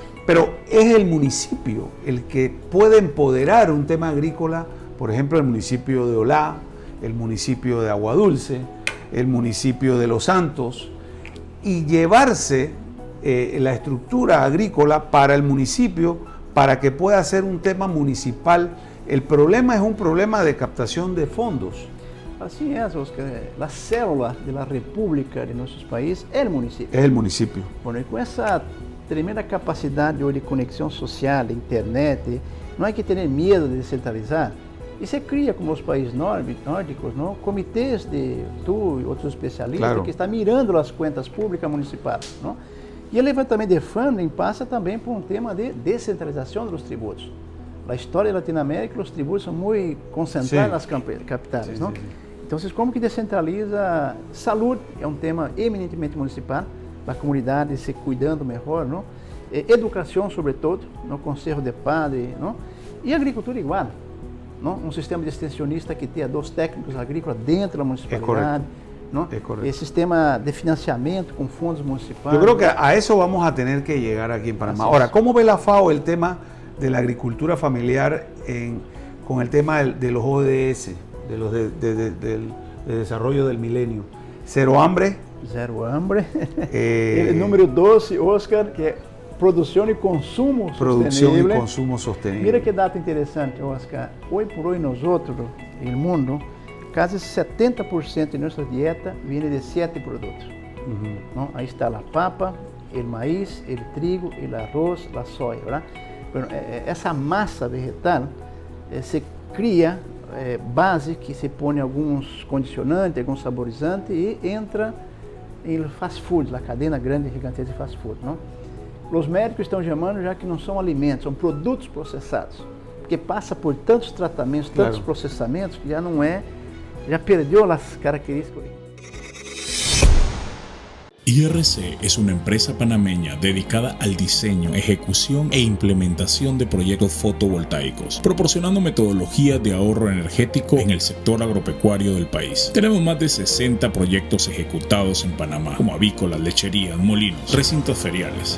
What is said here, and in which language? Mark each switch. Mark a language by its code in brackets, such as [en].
[es] Pero es el municipio el que puede empoderar un tema agrícola, por ejemplo, el municipio de Olá, el municipio de Aguadulce, el municipio de Los Santos, y llevarse la estructura agrícola para el municipio para que pueda ser un tema municipal. El problema es un problema de captación de fondos. [pt] Assim é, Oscar. A célula da república de nossos países é o município. [es] Es el municipio. [pt] Bueno, e com essa tremenda capacidade de conexão social, de internet, não há que ter medo de descentralizar. E se cria, como os países nórdicos, não, comitês de tu e outros especialistas [es] Claro. [pt] que estão mirando as contas públicas municipais. Não? E o levantamento de funding passa também por um tema de descentralização dos tributos. Na história da Latinoamérica, os tributos são muito concentrados nas capitais. [es] Sí, [pt] não? [es] sí, sí. [pt] Então, como que descentraliza? Saúde é um tema eminentemente municipal, da comunidade se cuidando melhor, não? Educação, sobretudo, no conselho de padre, não? E agricultura igual, não? Um sistema de extensionista que tenha 2 técnicos agrícolas dentro da municipalidade, não? [es] Es correcto. [pt] E sistema de financiamento com fundos municipais. [es] Yo creo que a eso vamos a tener que llegar aquí en Panamá. Así es. Ahora, ¿cómo ve la FAO el tema de la agricultura familiar con el tema de los ODS, de los de desarrollo del milenio? Cero hambre. Zero hambre. [pt] E número 12, Oscar, que é produção e consumo [es] Producción y [pt] sustentável. [es] consumo sostenible. [pt] Mira que data interessante, Oscar. Hoje por hoje nós outros, no mundo, quase 70% de nossa dieta vem de 7 produtos. [es] ¿No? Ahí está la papa, el maíz, el trigo, el arroz, la soya, ¿verdad? [pt] Bueno, essa massa vegetal se cria base que se põe alguns condicionantes, alguns saborizantes e entra em fast food, a cadeia grande e gigantesca de fast food, não? Os médicos estão chamando já que não são alimentos, são produtos processados, porque passa por tantos tratamentos, tantos [es] Claro. [pt] processamentos que já não é, já perdeu as características. [es] IRC es una empresa panameña dedicada al diseño, ejecución e implementación de proyectos fotovoltaicos, proporcionando metodologías de ahorro energético en el sector agropecuario del país. Tenemos más de 60 proyectos ejecutados en Panamá, como avícolas, lecherías, molinos, recintos feriales.